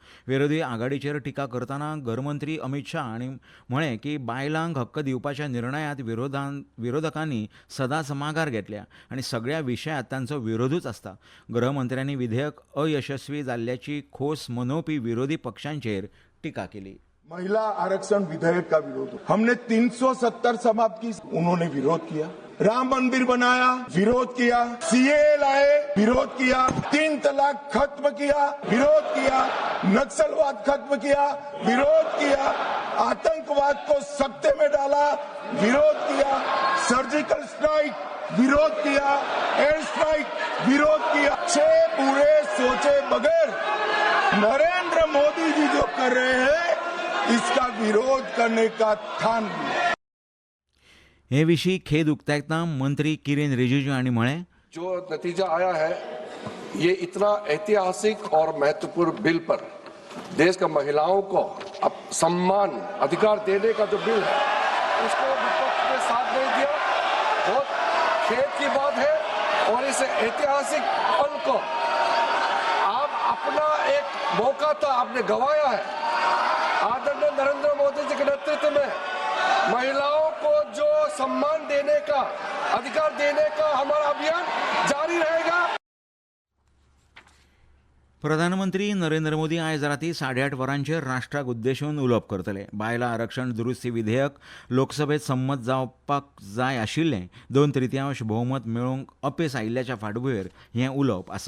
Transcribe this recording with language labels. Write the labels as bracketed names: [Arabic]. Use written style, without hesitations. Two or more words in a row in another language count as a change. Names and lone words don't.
[Konkani] विरोधी आघाडीचेर टिका करतना गृहमंत्री अमित शाह हांणी म्हळें की बायलांक हक्क दिवपाच्या निर्णयांत विरोधकांनी सदांच माघार घेतल्या आनी सगळ्या विशयांत तांचो विरोधूच आसता. गृहमंत्र्यांनी विधेयक अयशस्वी जाल्ल्याची खोस मनोवपी विरोधी पक्षांचेर टिका केली. [Hindi] महिला आरक्षण विधेयक का विरोध, हमने 370 समाप्त की, उन्होंने विरोध किया. राम मंदिर बनाया, विरोध किया. सीए लाए, विरोध किया. 3 तलाक खत्म किया, विरोध किया. नक्सलवाद खत्म किया, विरोध किया. आतंकवाद को सत्ते में डाला, विरोध किया. [English] surgical strike, [Hindi] विरोध किया. [English] air strike, [Hindi] विरोध किया. 6 पूरे सोचे बगैर नरेंद्र मोदी जी जो कर रहे हैं इसका विरोध करने का ठान लिया. [Konkani] हे विशीं खेद उक्तायतना मंत्री किरेन रिजिजू हांणी म्हळें, [Hindi] जो नतीजा आया है ये इतना ऐतिहासिक और महत्वपूर्ण बिल पर देश का महिलाओं को अब सम्मान अधिकार देने का जो बिल है उसको विपक्ष ने साथ नहीं दिया. बहुत खेद की बात है और इस ऐतिहासिक पल को आप अपना एक मौका था आपने गंवाया है. आदरणीय नरेंद्र मोदी जी के नेतृत्व में महिलाओं को जो सम्मान देने का अधिकार देने का हमारा अभियान जारी रहेगा. [Konkani] प्रधानमंत्री नरेंद्र मोदी आयज राती 8:30 वरांचेर राष्ट्राक उद्देशून उलोवप करतले. बायलां आरक्षण दुरुस्ती विधेयक लोकसभेत संमत जावपाक जाय आशिल्लें 2/3 भोवमत मेळोवंक अपेस आयिल्ल्याच्या फाटभुंयेर हें उलोवप आसा.